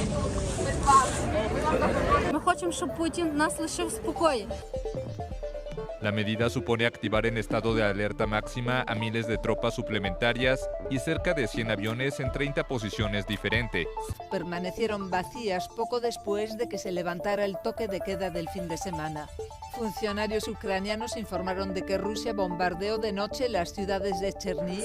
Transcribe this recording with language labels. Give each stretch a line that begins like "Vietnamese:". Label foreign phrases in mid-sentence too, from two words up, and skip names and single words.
Ukrainian: Ми хочемо, щоб Путін нас лишив в спокої.
Spanish: La medida supone activar en estado de alerta máxima a miles de tropas suplementarias y cerca de 100 aviones en 30 posiciones diferentes. Permanecieron vacías poco después de que se levantara el toque de queda del fin de semana. Funcionarios ucranianos informaron de que Rusia bombardeó de noche las ciudades de Chernihiv.